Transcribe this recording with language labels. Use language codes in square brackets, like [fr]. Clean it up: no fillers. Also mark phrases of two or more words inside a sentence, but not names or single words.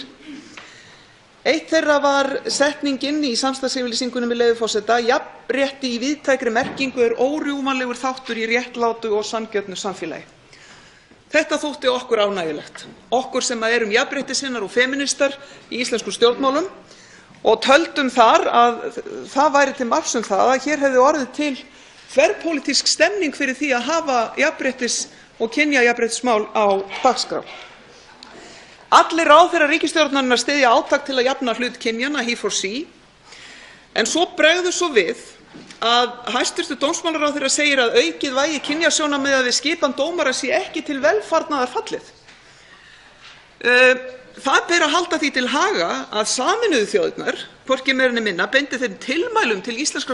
[is] Eitt þeirra var setningin í samstarfsyfirlýsingunni, með leyfi forseta: „Jafnrétti í víðtækri merkingu er órjúfanlegur þáttur í réttlátu og sanngjörnu samfélagi.“ Þetta þótti okkur ánægjulegt, okkur sem erum jafnréttissinnar og femínistar í íslenskum stjórnmálum, og töldum þar að það væri til marks um það að hér hefði orðið til þverpólitísk stemning fyrir því að hafa jafnréttis- og kynjajafnréttismál á dagskrá. Allir ráðherrar ríkisstjórnarinnar styðja átak til að jafna hlut kynjanna, he for she, en svo bregður svo við að hæstv. Dómsmálaráðherra segir að aukið vægi kynjasjónarmiða við skipan dómara sé ekki til velfarnaðar fallið. Það ber að halda því til haga að Sameinuðu þjóðirnar, hvorki meira né minna, beindi þeim tilmælum til íslenskra